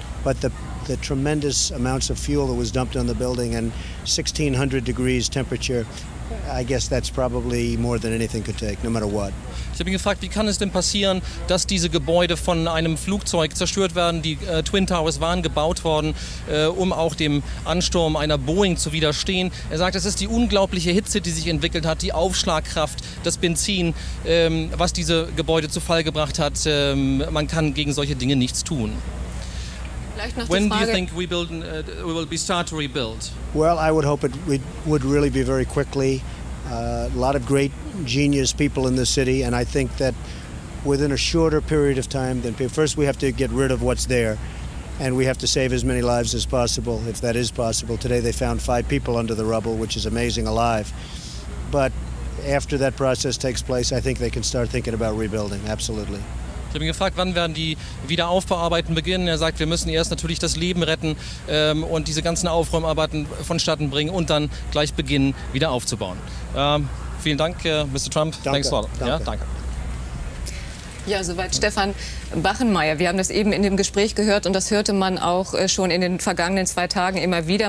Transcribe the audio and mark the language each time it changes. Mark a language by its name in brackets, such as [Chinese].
[English] But the tremendous amounts of fuel that was dumped on the building and 1,600 degrees temperature, I guess that's probably more than anything could take, no matter what. [German] Ich habe ihn gefragt, wie kann es denn passieren, dass diese Gebäude von einem Flugzeug zerstört werden? Die Twin Towers waren gebaut worden, um auch dem Ansturm einer Boeing zu widerstehen. Er sagt, es ist die unglaubliche Hitze, die sich entwickelt hat, die Aufschlagkraft, das Benzin, was diese Gebäude zu Fall gebracht hat. Man kann gegen solche Dinge nichts tun. [English] When do you think we will start to rebuild? Well, I would hope it would really be very quickly. A lot of great genius people in the city, and I think that within a shorter period of time than first we have to get rid of what's there, and we have to save as many lives as possible, if that is possible. Today they found 5 people under the rubble, which is amazing, alive. But after that process takes place, I think they can start thinking about rebuilding, absolutely. [German] Ich habe ihn gefragt, wann werden die Wiederaufbauarbeiten beginnen. Er sagt, wir müssen erst natürlich das Leben retten und diese ganzen Aufräumarbeiten vonstatten bringen und dann gleich beginnen, wieder aufzubauen. Vielen Dank, Mr. Trump. Danke. [English] Thanks a lot. [German] Danke. Ja, danke. Ja, soweit Stefan Bachenmeier. Wir haben das eben in dem Gespräch gehört und das hörte man auch schon in den vergangenen 2 Tagen immer wieder.